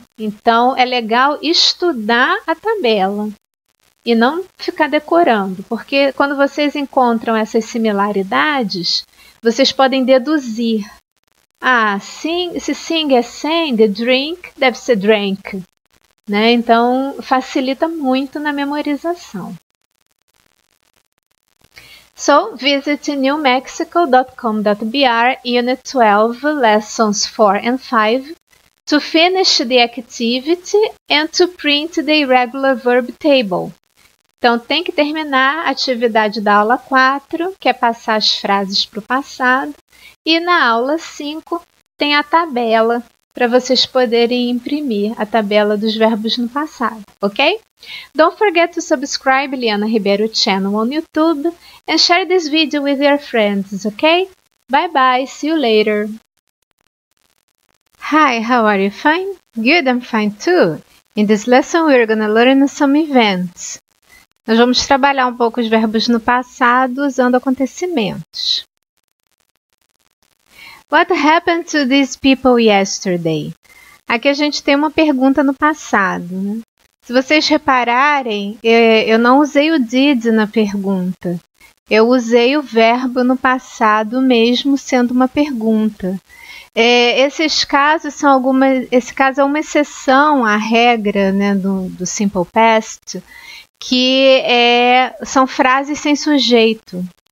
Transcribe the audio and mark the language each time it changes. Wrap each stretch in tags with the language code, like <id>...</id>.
<pt>Então, é legal estudar a tabela e não ficar decorando, porque quando vocês encontram essas similaridades, vocês podem deduzir. Se sing é sang, drink deve ser drank, né? Então, facilita muito na memorização.</pt> <en>So, visit newmexico.com.br, Unit 12, Lessons 4 and 5, to finish the activity and to print the irregular verb table.</en> <pt>Então, tem que terminar a atividade da aula 4, que é passar as frases para o passado, e na aula 5 tem a tabela para vocês poderem imprimir a tabela dos verbos no passado, ok?</pt> <en>Don't forget to subscribe Liana Ribeiro channel on YouTube and share this video with your friends, okay? Bye bye, see you later. Hi, how are you? Fine? Good, I'm fine too. In this lesson we're gonna learn some events.</en> <pt>Nós vamos trabalhar um pouco os verbos no passado usando acontecimentos.</pt> <en>What happened to these people yesterday?</en> <pt>Aqui a gente tem uma pergunta no passado, né? Se vocês repararem, eu não usei o did na pergunta. Eu usei o verbo no passado mesmo sendo uma pergunta. Esse caso é uma exceção à regra, né, do Simple Past, que são frases sem sujeito.</pt>